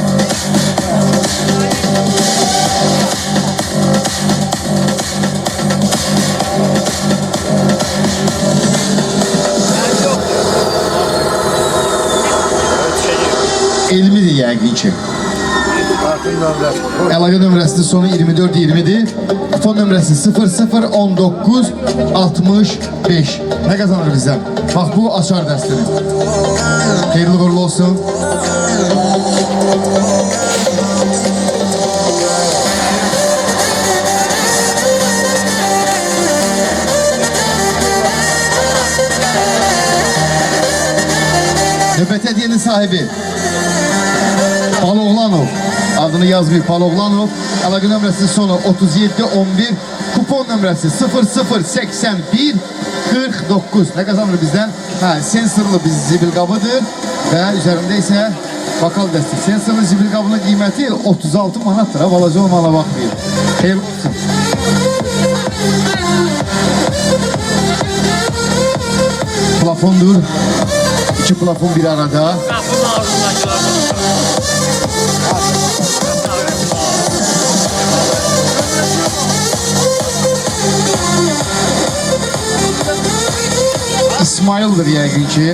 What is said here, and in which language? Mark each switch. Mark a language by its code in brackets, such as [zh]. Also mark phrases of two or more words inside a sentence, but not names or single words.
[az] Elmidir yəqin ki. Əlaqə nömrəsinin sonu 2420'dir. Kupon nömrəsi 001965. [tr] Ne kazanır bizden? [az] Bak bu açar dəstini. [tr] Hayırlı uğurlu olsun. Nöbət hediyenin sahibi Paloğlanov. [az] Adını yazmayıb Paloğlanov. Əlaqə nömrəsinin sonu 3711. Kupon nömrəsi 008149. [tr] Ne kazanır bizden? [az] Sensorlu bir zibil qabıdır və üzərində isə bakal dəsti. Sensorlu zibil qabının qiyməti 36 manatdır. Balaca olmana baxmayın. [tr] Hayırlı olsun. Plafondur. [az] İki plafon bir arada. İsmail'dir yəqin ki.